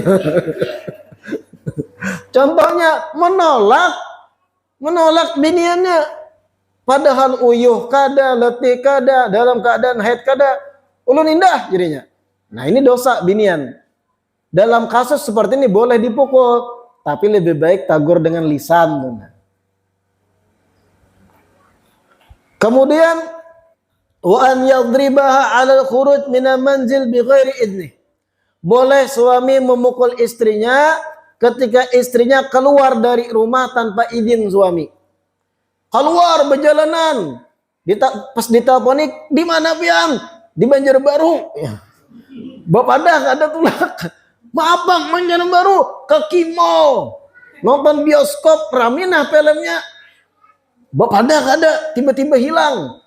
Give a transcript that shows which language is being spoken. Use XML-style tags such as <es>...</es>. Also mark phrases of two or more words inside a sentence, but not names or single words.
<bjn>Contohnya menolak biniannya, padahal uyuh kada, letih kada, dalam keadaan haid kada, ulun indah jadinya. Nah ini dosa binian. Dalam kasus seperti ini boleh dipukul, tapi lebih baik tagur dengan lisan.</bjn> <ar>Kemudian وأن يضربها على الخروج من المنزل بغير إذن.</ar> <bjn>Boleh suami memukul istrinya ketika istrinya keluar dari rumah tanpa izin suami. Keluar berjalanan, pas diteleponi, di mana pian? Di Banjarbaru. Ya. Bapak dah ada tulak. Maaf bang, Banjarbaru ke Kimo, nonton bioskop, raminah filmnya. Bapak dah ada, tiba-tiba hilang.</bjn>